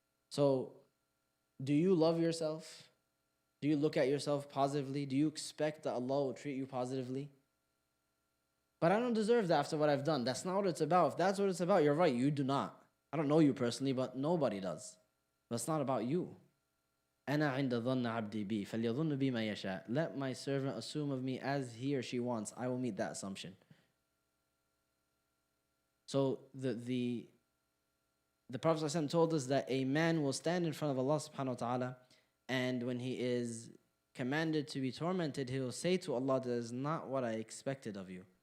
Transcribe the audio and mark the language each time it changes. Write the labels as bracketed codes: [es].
[en] So, do you love yourself? Do you look at yourself positively? Do you expect that Allah will treat you positively? But I don't deserve that after what I've done. That's not what it's about. If that's what it's about, you're right, you do not. I don't know you personally, but nobody does. But it's not about you. [ar] أنا عند ظن عبدي بي فليظن بي ما يشاء. [en] Let my servant assume of me as he or she wants. I will meet that assumption. So the Prophet ﷺ told us that a man will stand in front of Allah subhanahu wa ta'ala, and when he is commanded to be tormented, he will say to Allah, that is not what I expected of you.